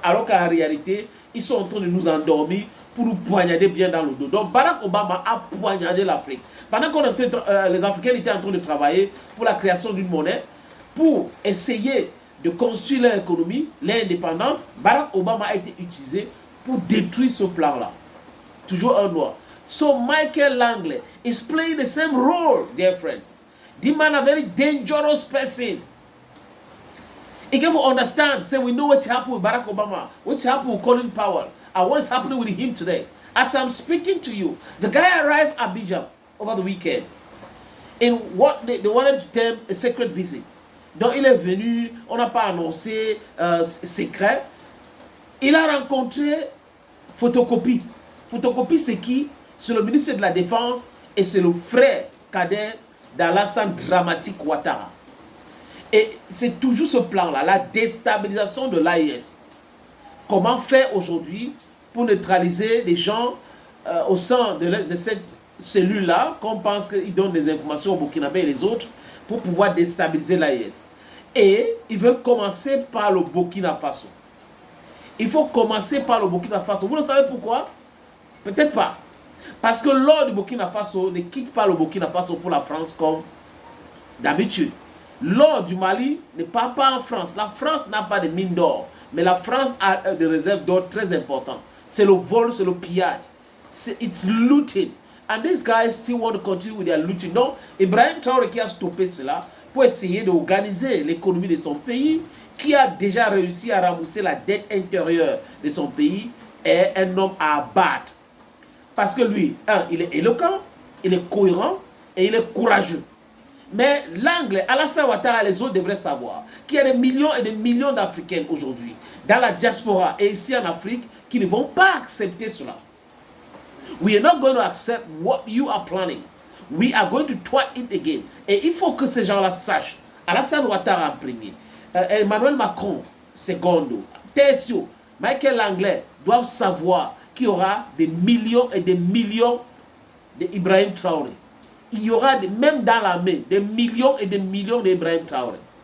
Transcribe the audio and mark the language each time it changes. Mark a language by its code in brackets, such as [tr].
[fr] Alors qu'en réalité, ils sont en train de nous endormir pour nous poignarder bien dans le dos. Donc Barack Obama a poignardé l'Afrique. Pendant que les Africains étaient en train de travailler pour la création d'une monnaie, pour essayer de construire leur économie, leur indépendance, Barack Obama a été utilisé pour détruire ce plan-là. Toujours un noir. [en] So Michael Langley is playing the same role, dear friends. The man a very dangerous person. If you understand, say we know what's happened with Barack Obama, what's happened with Colin Powell, and what's happening with him today. As I'm speaking to you, the guy arrived at Abidjan over the weekend in what they wanted to term a secret visit. [fr] Donc il est venu, on n'a pas annoncé secret. Il a rencontré Photocopie. Photocopie, c'est qui? C'est le ministre de la Défense et c'est le frère cadet d'Alassane Dramane Ouattara. Et c'est toujours ce plan-là, la déstabilisation de l'AES. Comment faire aujourd'hui pour neutraliser les gens au sein de cette cellule-là, qu'on pense qu'ils donnent des informations au Burkinabé et les autres, pour pouvoir déstabiliser l'AES. Et ils veulent commencer par le Burkina Faso. Il faut commencer par le Burkina Faso. Vous le savez pourquoi? Peut-être pas. Parce que l'or du Burkina Faso ne quitte pas le Burkina Faso pour la France comme d'habitude. L'or du Mali ne part pas en France. La France n'a pas de mine d'or. Mais la France a des réserves d'or très importantes. C'est le vol, c'est le pillage. [en] It's looting. And these guys still want to continue with their looting. [fr] Donc, Ibrahim Traoré qui a stoppé cela pour essayer d'organiser l'économie de son pays, qui a déjà réussi à rembourser la dette intérieure de son pays, est un homme à abattre. Parce que lui, il est éloquent, il est cohérent et il est courageux. Mais l'anglais, Alassane Ouattara et les autres devraient savoir qu'il y a des millions et des millions d'Africains aujourd'hui, dans la diaspora et ici en Afrique, qui ne vont pas accepter cela. [en] We are not going to accept what you are planning. We are going to try it again. [fr] Et il faut que ces gens-là sachent. Alassane Ouattara en premier, Emmanuel Macron, secondo, Tessio, Michael Langley doivent savoir qu'il y aura des millions et des millions d'Ibrahim Traoré. Il y aura, même dans l'armée, des millions et des millions d'Ibrahim Traoré.